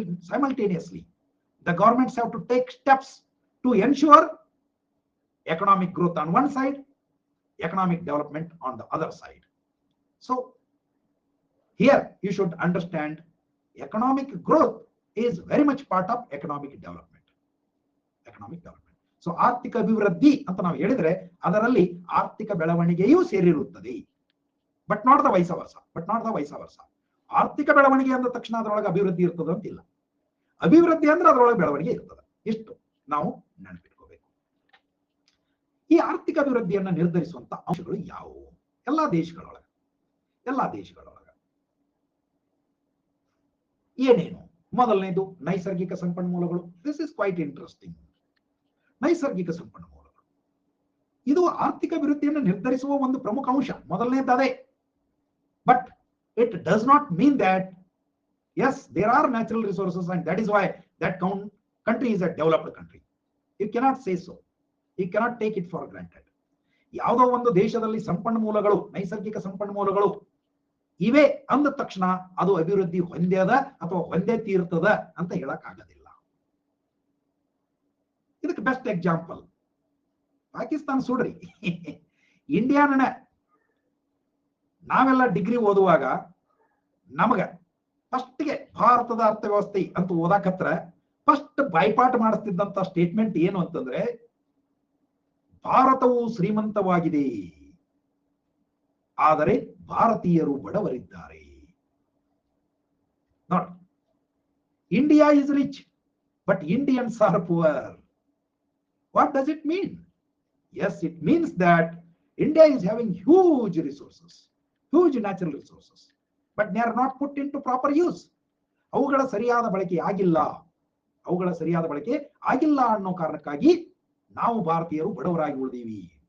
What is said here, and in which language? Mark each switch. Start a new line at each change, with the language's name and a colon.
English: Simultaneously, the governments have to take steps to ensure economic growth on one side, economic development on the other side. So here you should understand economic growth is very much part of economic development.
Kannada: So ಆರ್ಥಿಕ ಅಭಿವೃದ್ಧಿ ಅಂತ ನಾವು ಹೇಳಿದ್ರೆ ಅದರಲ್ಲಿ ಆರ್ಥಿಕ ಬೆಳವಣಿಗೆಯೂ ಸೇರಿರುತ್ತದೆ.
English: But not the vice versa.
Kannada: ಆರ್ಥಿಕ ಬೆಳವಣಿಗೆ ಅಂದ ತಕ್ಷಣ ಅದರೊಳಗೆ ಅಭಿವೃದ್ಧಿ ಇರ್ತದೆ ಅಂತಿಲ್ಲ. ಅಭಿವೃದ್ಧಿ ಅಂದ್ರೆ ಅದರೊಳಗೆ ಬೆಳವಣಿಗೆ ಇರ್ತದೆ. ಇಷ್ಟು ನಾವು ನೆನಪಿಟ್ಕೋಬೇಕು. ಈ ಆರ್ಥಿಕ ಅಭಿವೃದ್ಧಿಯನ್ನ ನಿರ್ಧರಿಸುವಂತ ಅಂಶಗಳು ಯಾವುವು? ಎಲ್ಲಾ ದೇಶಗಳೊಳಗೆ ಏನೇನು? ಮೊದಲನೇದು ನೈಸರ್ಗಿಕ ಸಂಪನ್ಮೂಲಗಳು.
English: This is quite interesting.
Kannada: ನೈಸರ್ಗಿಕ ಸಂಪನ್ಮೂಲಗಳು ಇದು ಆರ್ಥಿಕ ಅಭಿವೃದ್ಧಿಯನ್ನು ನಿರ್ಧರಿಸುವ ಒಂದು ಪ್ರಮುಖ ಅಂಶ. ಮೊದಲನೇದಾದೆ.
English: But it does not mean that yes, there are natural resources and that is why that country is a developed country. You cannot say so. You cannot take it for granted.
Kannada: ಯಾವುದೋ ಒಂದು ದೇಶದಲ್ಲಿ ಸಂಪನ್ಮೂಲಗಳು, ನೈಸರ್ಗಿಕ ಸಂಪನ್ಮೂಲಗಳು ಇವೆ ಅಂದ ತಕ್ಷಣ ಅದು ಅಭಿವೃದ್ಧಿ ಹೊಂದ್ಯದ ಅಥವಾ ಹೊಂದೇ ತೀರ್ತದ ಅಂತ ಹೇಳಕ್ ಆಗೋದಿಲ್ಲ. ಇದಕ್ಕೆ ಬೆಸ್ಟ್ ಎಕ್ಸಾಂಪಲ್ ಪಾಕಿಸ್ತಾನ ಸುಡ್ರಿ. ಇಂಡಿಯಾನ ನಾವೆಲ್ಲ ಡಿಗ್ರಿ ಓದುವಾಗ ನಮಗ ಫಸ್ಟ್ಗೆ ಭಾರತದ ಅರ್ಥವ್ಯವಸ್ಥೆ ಅಂತ ಓದಾಕತ್ರ ಫಸ್ಟ್ ಬಾಯ್ಪಾಟ್ ಮಾಡಿಸ್ತಿದ್ದಂತ ಸ್ಟೇಟ್ಮೆಂಟ್ ಏನು ಅಂತಂದ್ರೆ, ಭಾರತವು ಶ್ರೀಮಂತವಾಗಿದೆ, ಆದರೆ ಭಾರತೀಯರು ಬಡವರಿದ್ದಾರೆ.
English: ನೋಡಿ, India is rich but Indians are poor. What does it mean? Yes, it means that India is having huge resources, huge natural resources, but they are not put into proper use.
Kannada: ಅವುಗಳ ಸರಿಯಾದ ಬಳಕೆ ಆಗಿಲ್ಲ, ಅವುಗಳ ಸರಿಯಾದ ಬಳಕೆ ಆಗಿಲ್ಲ ಅನ್ನೋ ಕಾರಣಕ್ಕಾಗಿ ನಾವು ಭಾರತೀಯರು ಬಡವರಾಗಿ ಉಳಿದೀವಿ.